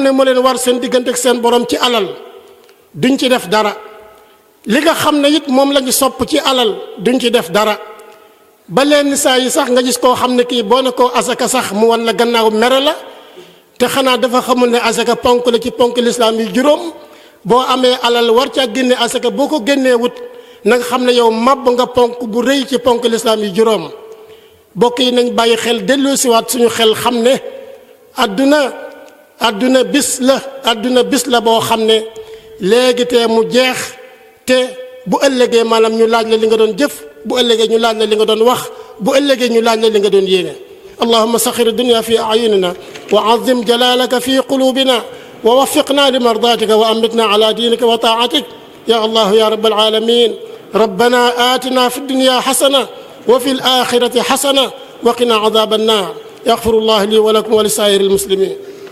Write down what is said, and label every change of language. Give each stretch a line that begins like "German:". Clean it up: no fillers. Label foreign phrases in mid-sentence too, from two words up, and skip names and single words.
Wolof: ne moo leen war seen diggante ak seen borom ci alal duñ ci def dara li nga xam ne it moom la ñu sopp ci alal duñ ci def dara ba leen saa yi sax nga gis koo xam ne kii boo ne koo asaka sax mu wan la gannaaw mere la te xanaa dafa xamul ne asaka ponk la ci ponk lislaam yi juróom boo amee alal war caa génne asaka boo ko génnee wut na nga xam ne yow màbb nga ponk bu rëy ci ponk lislaam yi juróom bokk yi nañ bàyyi xel delloosiwaat suñu xel xam ne àdduna bis la boo xam ne léegi te mu jeex te bu ëllëgee maanaam ñu laaj la li nga doon jëf bu ëllëgee ñu laaj la li nga doon wax bu ëllëgee ñu laaj la li nga doon yéene
Arabic: اللهم صغر الدنيا في أعيننا وعظم جلالك في قلوبنا ووفقنا لمرضاتك وأمتنا على دينك وطاعتك يا الله يا رب العالمين ربنا آتنا في الدنيا حسنة وفي الآخرة حسنة وقنا عذاب النار يغفر الله لي ولكم ولسائر المسلمين